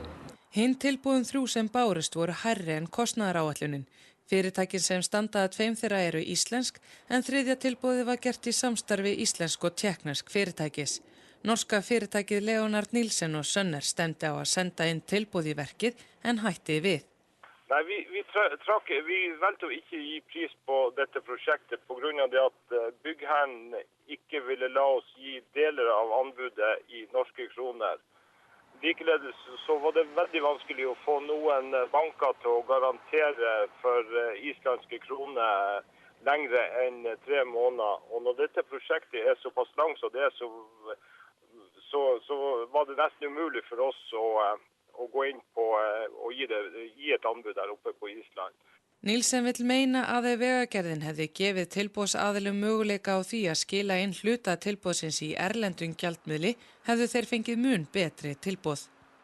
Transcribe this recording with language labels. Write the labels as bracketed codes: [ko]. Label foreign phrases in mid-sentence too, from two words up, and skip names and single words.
[is] Hinn tilboðin 3 sem bárust voru hærri en kostnaðaráætlunin. Fyrirtækin sem standa að 2 þeirra eru íslensk en 3. tilboðið var gert í samstarfi íslensk og tékknesk fyrirtækis. Norska fyrirtækið Leonard Nielsen og Sønner stemdi á að senda inn tilboð í verkið en hætti við. [no] Nei, vi valgte å ikke gi pris på dette prosjektet på grunn av det at byggherren ikke ville la oss gi deler av anbudet i norske kroner. Likeledes så var det veldig vanskelig å få noen banker til å garantere for islandske kroner lengre enn 3 måneder. Og når dette prosjektet er såpass langt som det er, så var det nesten umulig for oss å gå inn på og gi et anbud der oppe på Island. [is] Nielsen vill meina að ef Vegagerðin hefði gefið tilboðsaðilum möguleika á því að skila inn hluta tilboðsins í erlendum gjaldmiðli hefðu þeir fengið mun betri tilboð.